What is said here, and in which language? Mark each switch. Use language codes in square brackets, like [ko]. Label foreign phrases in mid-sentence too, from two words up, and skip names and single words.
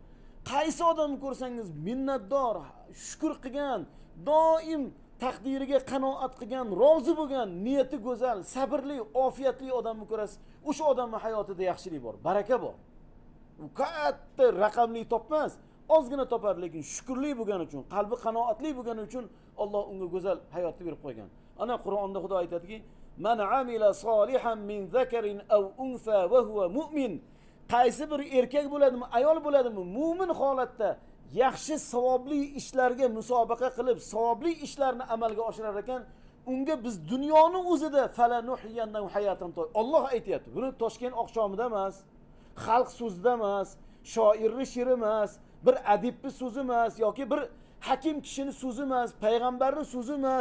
[uz] Qaysi odamni ko'rsangiz minnatdor, shukr qilgan, doim taqdiriga qanoat qilgan, rozi bo'lgan, niyati go'zal, sabrli, ofiyatli odamni ko'rasiz. O'sha odamning hayotida yaxshilik bor, baraka bor. U katta raqamli topmas, ozgina topar, lekin shukrli bo'lgani uchun, qalbi qanoatli bo'lgani uchun Alloh unga go'zal hayotni berib qo'ygan. Ana Qur'onda Xudo aytadiki, [ar] "من عمل صالحا من ذكر أو أنثى وهو مؤمن." [uz] Qaysi bir erkak bo'ladimi, ayol bo'ladimi, mu'min holatda yaxshi savobli ishlarga musobaqa qilib, savobli ishlarni amalga oshirar ekan, unga biz dunyoni o'zida [ar] فلنحيينه حياة طيبة. [uz] Alloh aytayapti. Buni Toshkent oqshomida emas, xalq so'zida emas, shoirni she'ri emas, bir adibning so'zi emas yoki bir hakim kishining so'zi emas, payg'ambarning so'zi emas.